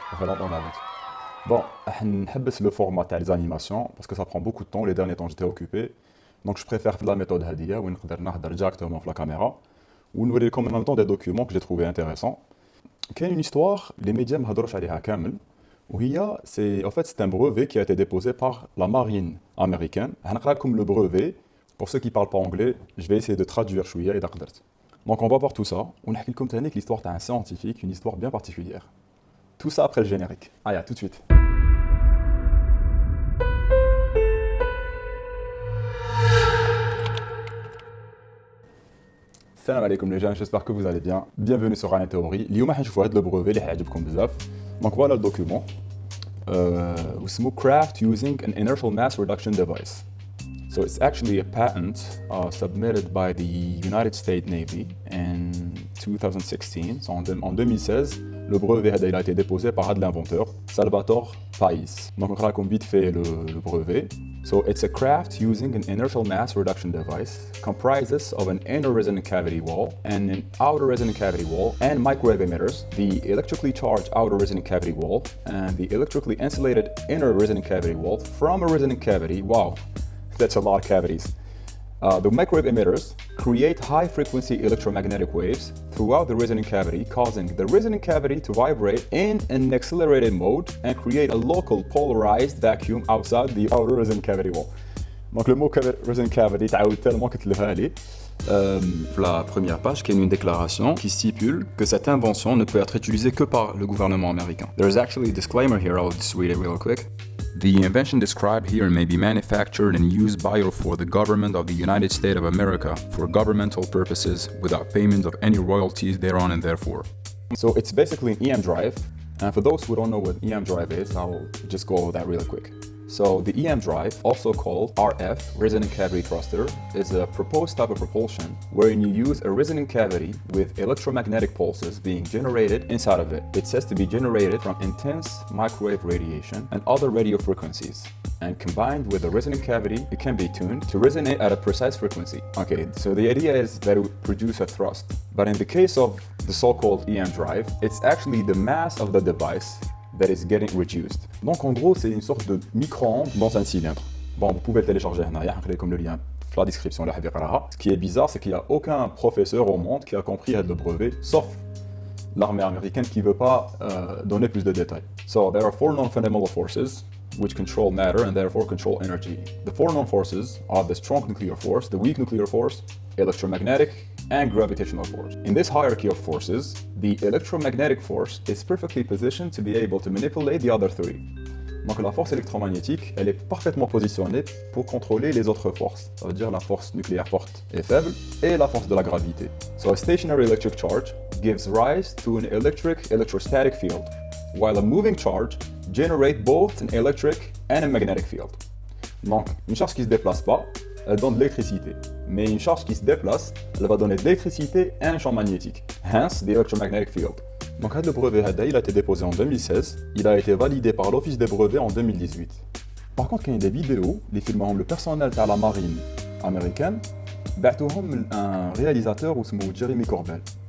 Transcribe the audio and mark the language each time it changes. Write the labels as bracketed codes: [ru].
[fr] Ça fait longtemps d'avance. Bon, [ar] نحبس [fr] le format [ar] تاع [fr] les animations parce que ça prend beaucoup de temps. Les derniers temps j'étais occupé. Donc je préfère la méthode [ar] هذه وين نقدر نهضر [fr] directement [ar] في [fr] la caméra [ar] ونوريكم [fr] en même temps des documents que j'ai trouvé intéressants. [ar] كاين [fr] une histoire les médias [ar] ما هضروش عليها كامل وهي [fr] c'est un brevet qui a été déposé par la marine américaine. [ar] هنقرا لكم [fr] le brevet. Pour ceux qui parlent pas anglais, je vais essayer de traduire [ar] شوية إذا قدرت. [fr] Donc on va voir tout ça. On a [ar] لكم تاني [fr] l'histoire d'un scientifique, une histoire bien particulière. Tout ça après le générique. Allez, à tout de suite. Salam alaikum les jeunes, j'espère que vous allez bien. Bienvenue sur Ryan Theory. [ar] اليوم حنشوفوا هذا [fr] le brevet [ar] اللي حيعجبكم بزاف. [fr] Donc voilà le document. [ar] اسمه [en] craft using an inertial mass reduction device. So it's actually a patent submitted by the United States Navy in 2016. [fr] So en 2016, le brevet a été déposé par l'inventeur Salvatore Pais. Donc on va vite fait le brevet. [en] So it's a craft using an inertial mass reduction device comprises of an inner resonant cavity wall and an outer resonant cavity wall and microwave emitters, the electrically charged outer resonant cavity wall and the electrically insulated inner resonant cavity wall from a resonant cavity. Wow. That's a lot of cavities. The microwave emitters create high-frequency electromagnetic waves throughout the resonant cavity, causing the resonant cavity to vibrate in an accelerated mode and create a local polarized vacuum outside the outer resonant cavity wall. [fr] Donc le mot resonant cavity, [ar] تعاود [fr] tellement [ar] كتلفها لي. [fr] La première page, qui est une déclaration qui stipule que cette invention ne peut être utilisée que par le gouvernement américain. [en] There's actually a disclaimer here, I'll just read it real quick. The invention described here may be manufactured and used by or for the government of the United States of America for governmental purposes without payment of any royalties thereon and therefore. So it's basically an EM drive. And for those who don't know what EM drive is, I'll just go over that really quick. So the EM drive, also called RF, resonant cavity thruster, is a proposed type of propulsion wherein you use a resonant cavity with electromagnetic pulses being generated inside of it. It says to be generated from intense microwave radiation and other radio frequencies. And combined with the resonant cavity, it can be tuned to resonate at a precise frequency. Okay, so the idea is that it would produce a thrust. But in the case of the so-called EM drive, it's actually the mass of the device that is getting reduced. [fr] Donc en gros, c'est une sorte de micro-ondes dans un cylindre. Bon, vous pouvez le télécharger comme le lien dans la description. Ce qui est bizarre, c'est qu'il n'y a aucun professeur au monde qui a compris le brevet, sauf l'armée américaine qui ne veut pas donner plus de détails. [en] So there are four non-fundamental forces which control matter and therefore control energy. The four known forces are the strong nuclear force, the weak nuclear force, electromagnetic, and gravitational force. In this hierarchy of forces, the electromagnetic force is perfectly positioned to be able to manipulate the other three. [fr] Donc la force électromagnétique, elle est parfaitement positionnée pour contrôler les autres forces. Ça veut dire la force nucléaire forte et faible et la force de la gravité. [en] So a stationary electric charge gives rise to an electrostatic field, while a moving charge generates both an electric and a magnetic field. [fr] Donc une charge qui ne se déplace pas, elle donne de l'électricité. Mais une charge qui se déplace, elle va donner de l'électricité et un champ magnétique. [en] Hence, the electromagnetic field. [fr] Donc, le brevet il a été déposé en 2016. Il a été validé par l'Office des brevets en 2018. Par contre, il y a des vidéos, les films le personnel de la marine américaine, [ar] بعتوهم [fr] un réalisateur [ar] اسمه [fr] Jeremy Corbell.